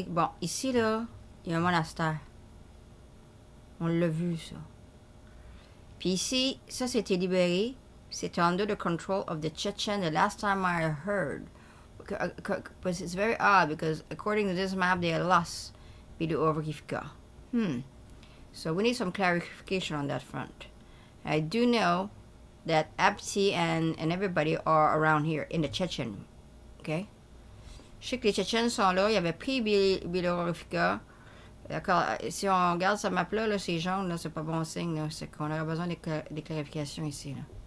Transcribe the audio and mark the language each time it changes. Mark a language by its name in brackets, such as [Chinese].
[French] Bon, ici, là, il y a un monastère. On l'a vu, ça. Puis ici, ça, c'était libéré. C'était [English] under the control of the Chechen the last time I heard. But it's very odd because according to this map, they lost Biluovrivka. So we need some clarification on that front. I do know that Apti and everybody are around here in the Chechen. Okay? [French] Je sais que les Tchétchènes sont là. Ils avaient pris Biluovrivka. D'accord. Si on regarde cette map-là, là, c'est jaune, là, c'est pas bon signe. C'est qu'on aurait besoin des clarifications ici. Là.